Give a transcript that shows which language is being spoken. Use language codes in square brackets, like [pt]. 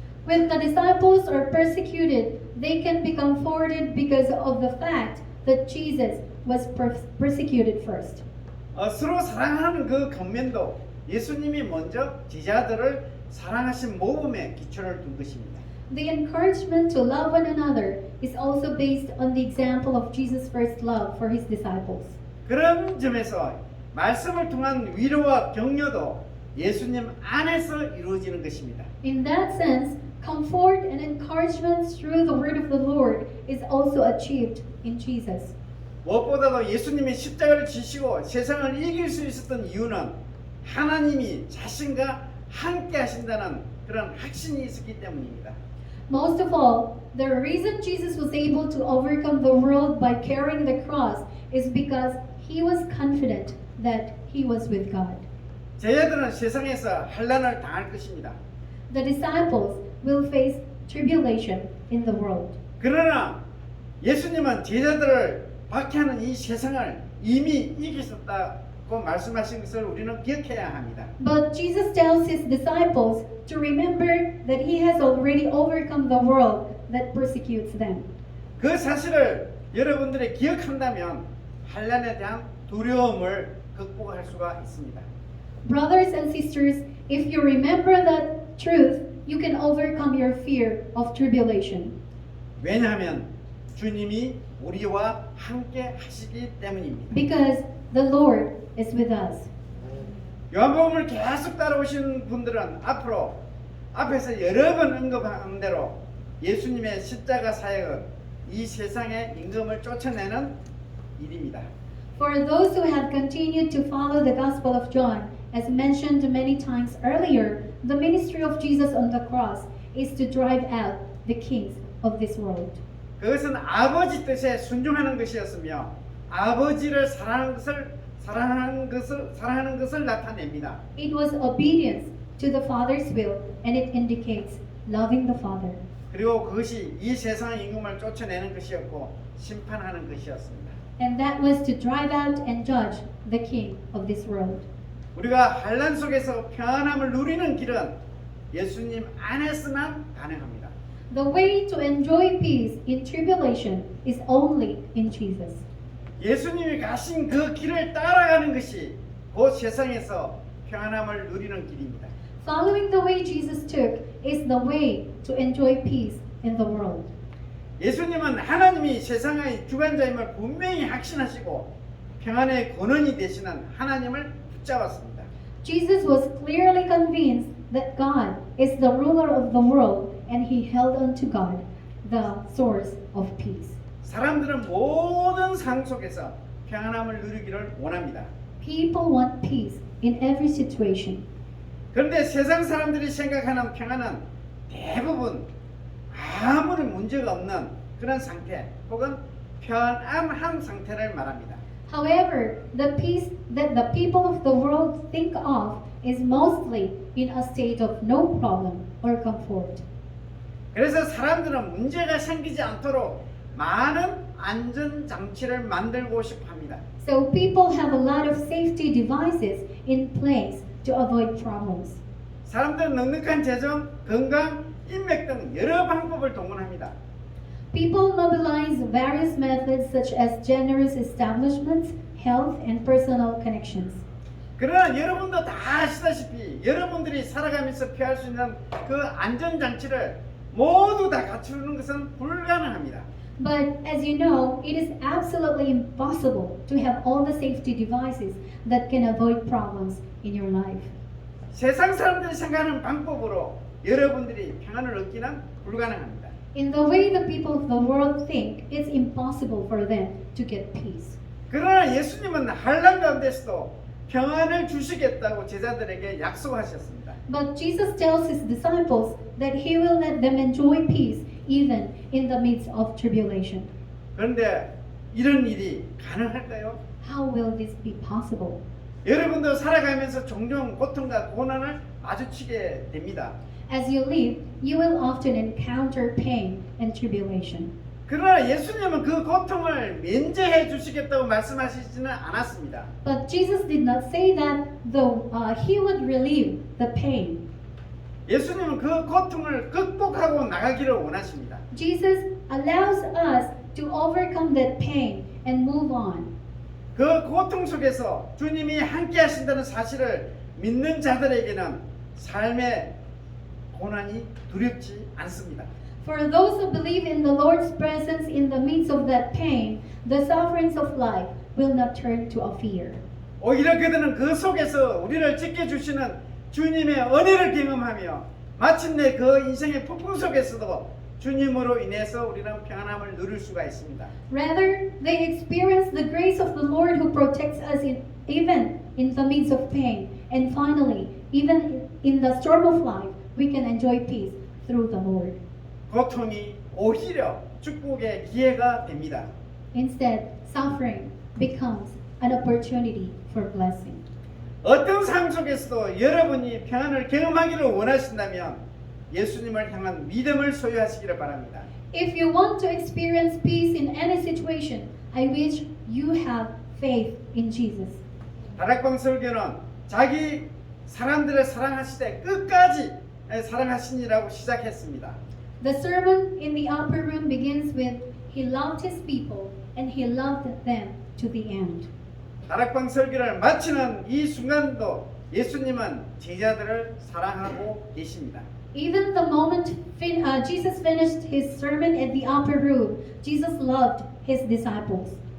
[en] When the disciples are persecuted, they can be comforted because of the fact that Jesus was persecuted first. [ko] 서로 사랑하는 그 겉면도 예수님이 먼저 제자들을 사랑하신 모범에 기초를 둔 것입니다. [en] The encouragement to love one another is also based on the example of Jesus' first love for his disciples. [ko] 그런 점에서 말씀을 통한 위로와 격려도 예수님 안에서 이루어지는 것입니다. [en] In that sense, comfort and encouragement through the word of the Lord is also achieved in Jesus. [ko] 무엇보다도 예수님이 십자가를 지시고 세상을 이길 수 있었던 이유는 하나님이 자신과 함께 하신다는 그런 확신이 있었기 때문입니다. [en] Most of all, the reason Jesus was able to overcome the world by carrying the cross is because he was confident that he was with God. [ko] 제자들은 세상에서 환난을 당할 것입니다. [en] The disciples will face tribulation in the world. [ko] 그러나 예수님은 제자들을 박해하는 이 세상을 이미 이기셨다고 말씀하신 것을 우리는 기억해야 합니다. [en] But Jesus tells his disciples to remember that he has already overcome the world that persecutes them. [ko] 그 사실을 여러분들이 기억한다면 환난에 대한 두려움을 극복할 수가 있습니다. [en] Brothers and sisters, if you remember that truth, you can overcome your fear of tribulation. [ko] 왜냐하면 주님이 우리와 함께 하시기 때문입니다. [en] Because the Lord is with us. [ko] 요한복음을 계속 따라오신 분들은 앞에서 여러 번 언급한 대로 예수님의 십자가 사역은 이 세상의 임금을 쫓아내는 일입니다. [en] For those who have continued to follow the Gospel of John, as mentioned many times earlier, the ministry of Jesus on the cross is to drive out the kings of this world. [ko] 그것은 아버지 뜻에 순종하는 것이었으며 아버지를 사랑하는 것을 나타냅니다. [en] It was obedience to the Father's will, and it indicates loving the Father. [ko] 그리고 그것이 이 세상의 임금을 쫓아내는 것이었고 심판하는 것이었습니다. [en] And that was to drive out and judge the king of this world. [ko] 우리가 환난 속에서 평안함을 누리는 길은 예수님 안에서만 가능합니다. [en] The way to enjoy peace in tribulation is only in Jesus. [ko] 예수님이 가신 그 길을 따라가는 것이 그 세상에서 평안함을 누리는 길입니다. [en] Following the way Jesus took is the way to enjoy peace in the world. [ko] 예수님은 하나님이 세상의 주관자임을 분명히 확신하시고 평안의 근원이 되시는 하나님을 붙잡았습니다. [en] Jesus was clearly convinced that God is the ruler of the world, and he held on to God, the source of peace. [ko] 사람들은 모든 상황 속에서 평안함을 누리기를 원합니다. [en] People want peace in every situation. [ko] 그런데 세상 사람들이 생각하는 평안은 대부분 아무런 문제가 없는 그런 상태 혹은 편안한 상태를 말합니다. [en] However, the peace that the people of the world think of is mostly in a state of no problem or comfort. [ko] 그래서 사람들은 문제가 생기지 않도록 많은 안전 장치를 만들고 싶어 합니다. [en] So people have a lot of safety devices in place to avoid problems. [ko] 사람들은 넉넉한 재정, 건강, 인맥 등 여러 방법을 동원합니다. [en] People mobilize various methods such as generous establishments, health, and personal connections. [ko] 그러나 여러분도 다 아시다시피 여러분들이 살아가면서 피할 수 있는 그 안전장치를 모두 다 갖추는 것은 불가능합니다. [en] But as you know, it is absolutely impossible to have all the safety devices that can avoid problems in your life. [ko] 세상 사람들이 생각하는 방법으로 여러분들이 평안을 얻기는 불가능합니다. [en] In the way the people of the world think, it's impossible for them to get peace. [ko] 그러나 예수님은 환난 가운데서도 평안을 주시겠다고 제자들에게 약속하셨습니다. [en] But Jesus tells his disciples that he will let them enjoy peace even in the midst of tribulation. [ko] 그런데 이런 일이 가능할까요? [en] How will this be possible? [ko] 여러분도 살아가면서 종종 고통과 고난을 마주치게 됩니다. [en] As you live, you will often encounter pain and tribulation. [ko] 그러나 예수님은 그 고통을 면제해 주시겠다고 말씀하시지는 않았습니다. [en] But Jesus did not say that though he would relieve the pain. [ko] 예수님은 그 고통을 극복하고 나가기를 원하십니다. [en] Jesus allows us to overcome that pain and move on. [ko] 그 고통 속에서 주님이 함께 하신다는 사실을 믿는 자들에게는 삶의 고난이 두렵지 않습니다. [en] For those who believe in the Lord's presence in the midst of that pain, the sufferings of life will not turn to a fear. [ko] 오히려 그들은 그 속에서 우리를 지켜주시는 주님의 은혜를 경험하며 마침내 그 인생의 폭풍 속에서도 주님으로 인해서 우리는 평안함을 누릴 수가 있습니다. [en] Rather, they experience the grace of the Lord who protects us even in the midst of pain. And finally, even in the storm of life, we can enjoy peace through the Lord. [ko] 고통이 오히려 축복의 기회가 됩니다. [en] Instead, suffering becomes an opportunity for blessing. [ko] 어떤 삶 속에서도 여러분이 평안을 경험하기를 원하신다면 예수님을 향한 믿음을 소유하시기를 바랍니다. [en] If you want to experience peace in any situation, I wish you have faith in Jesus. [ko] 다락방 설교는 자기 사람들을 사랑하시되 끝까지 사랑하시니라고 시작했습니다. [en] The sermon in the upper room begins with, He loved His people and He loved them to the end. [ko] 다락방 설교를 마치는 이 순간도 예수님은 제자들을 사랑하고 계십니다. [en] Even the moment Jesus finished His sermon at the upper room, Jesus loved His disciples.